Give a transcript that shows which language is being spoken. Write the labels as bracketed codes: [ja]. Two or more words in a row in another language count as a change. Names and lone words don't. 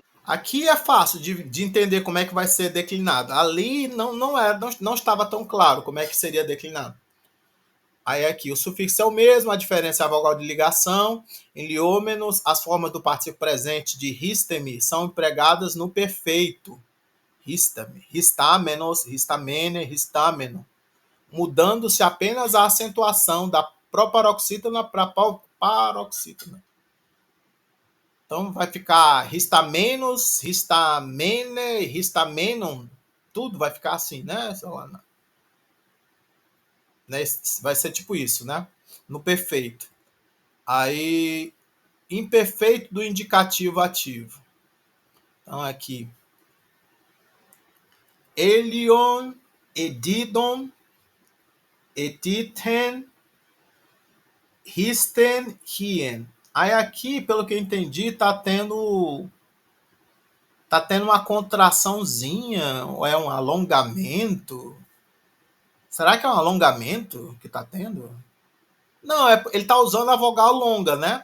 [pt] Aqui é fácil de entender como é que vai ser declinado. Ali não estava tão claro como é que seria declinado. Aí aqui o sufixo é o mesmo, a diferença é a vogal de ligação. Em liômenos, as formas do participio presente de ristemi são empregadas no perfeito. [el] ῥίσταμαι, ῥιστάμενος, ῥισταμένη, ῥιστάμενο. [pt] Mudando-se apenas a acentuação da proparoxítona para paroxítona. Então vai ficar [el] ἱστάμενος, ἱσταμένη, ἱστάμενον, [pt] tudo vai ficar assim, né, Solana? Né? Vai ser tipo isso, né? No perfeito. Aí, imperfeito do indicativo ativo. Então, aqui. [el] ἔλιον, ἐδίδον, ἐτίθεν, ἵστην, ἵεν. [pt] Aí aqui, pelo que eu entendi, tá tendo uma contraçãozinha, ou é um alongamento? Será que é um alongamento que tá tendo? Não, ele tá usando a vogal longa, né?